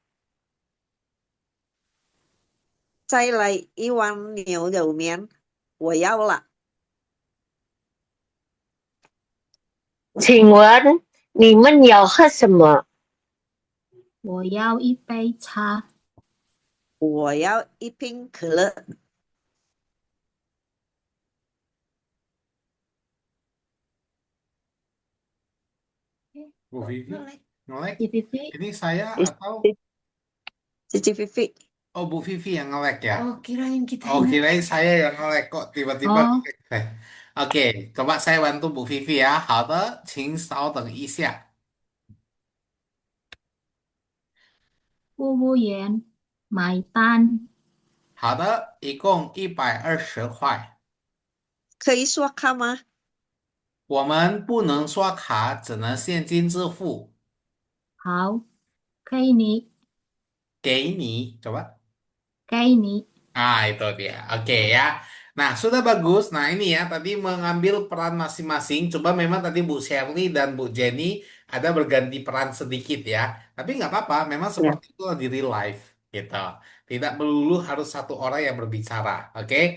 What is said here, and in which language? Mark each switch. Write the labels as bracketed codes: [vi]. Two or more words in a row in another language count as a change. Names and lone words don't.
[zh] 再来一碗牛肉面，我要了。请问你们要喝什么？我要一杯茶。我要一瓶可乐。 [id] Bu Vivi, nge-lag. Di Vivi. Ini saya atau Cici Vivi. oh Bu Vivi yang nge-lag ya? Oh, kirain kita Oh, yang kirain saya yang nge-lag kok tiba-tiba Oh, nge-lag. Oke, coba saya bantu Bu Vivi ya. [zh] 好的，请稍等一下。服务员买单。好的，一共120块。可以刷卡吗？我们不能刷卡，只能现金支付。好，给你，给你，coba. 给你。 [id] Ah, itu dia. Oke ya. Nah, sudah bagus. Nah, ini ya, tadi mengambil peran masing-masing. Coba memang tadi Bu Shirley dan Bu Jenny ada berganti peran sedikit ya. Tapi nggak apa-apa, memang Ya. seperti itu di [en] real life [id] gitu. Tidak melulu harus satu orang yang berbicara.